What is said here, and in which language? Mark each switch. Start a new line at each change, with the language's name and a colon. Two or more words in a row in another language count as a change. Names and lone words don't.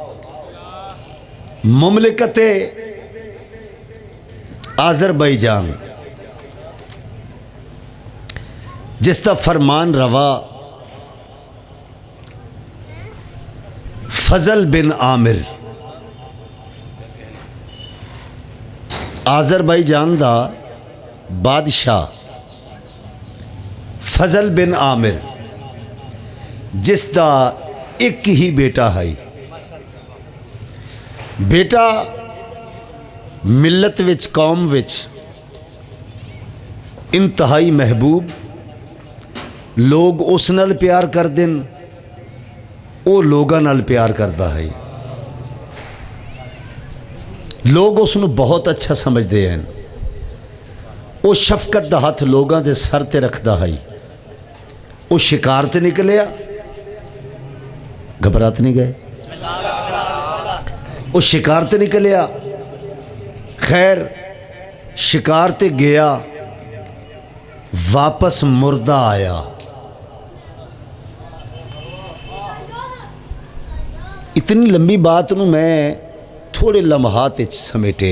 Urdu: مملکت آذربائیجان جس کا فرمان روا
Punjabi: فضل بن عامر، آذربائیجان دا بادشاہ فضل بن عامر، جس دا ایک ہی بیٹا ہے. بیٹا ملت وچ قوم وچ انتہائی محبوب، لوگ اس نال پیار کر دن، او لوگاں نال پیار کرتا ہے.
Urdu: لوگ اس نو بہت اچھا سمجھتے ہیں.
Punjabi: وہ شفقت دا ہاتھ لوگاں دے سر تے رکھدا ہے. وہ شکار تے نکلیا، گھبرات نہیں گئے، وہ شکار تے نکلیا، خیر شکار تے گیا، واپس مردہ آیا. اتنی لمبی بات نو میں تھوڑے لمحات سمیٹے.